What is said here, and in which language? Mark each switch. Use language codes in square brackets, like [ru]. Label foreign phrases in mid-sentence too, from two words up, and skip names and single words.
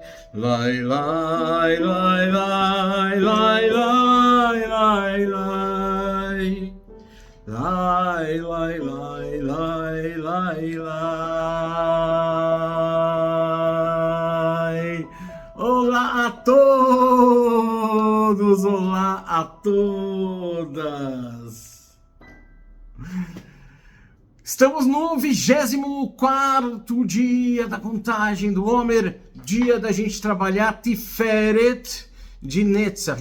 [pt] Lai, lai, lai, lai, lai, lai, lai, lai. Lai, lai, lai, lai, lai, lai. Olá a todos, olá a todas. Estamos no 24º dia da contagem do Homer, dia da gente trabalhar Tiferet de Netzach.